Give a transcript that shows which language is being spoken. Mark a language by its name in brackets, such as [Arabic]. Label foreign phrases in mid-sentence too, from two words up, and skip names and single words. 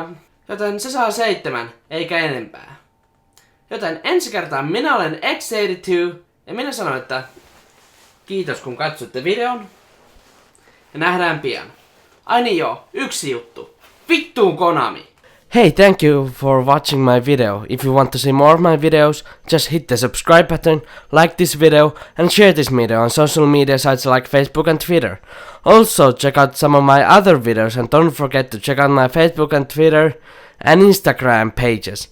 [Finnish] Joten se saa 7, eikä enempää. Joten ensi kertaa minä olen X82 ja minä sanon, että kiitos kun katsoitte videon. Ja nähdään pian. Ai niin joo, yksi juttu. Vittuun Konami! [English] Hey, thank you for watching my video. If you want to see more of my videos, just hit the subscribe button, like this video, and share this video on social media sites like Facebook and Twitter. Also, check out some of my other videos and don't forget to check out my Facebook and Twitter and Instagram pages.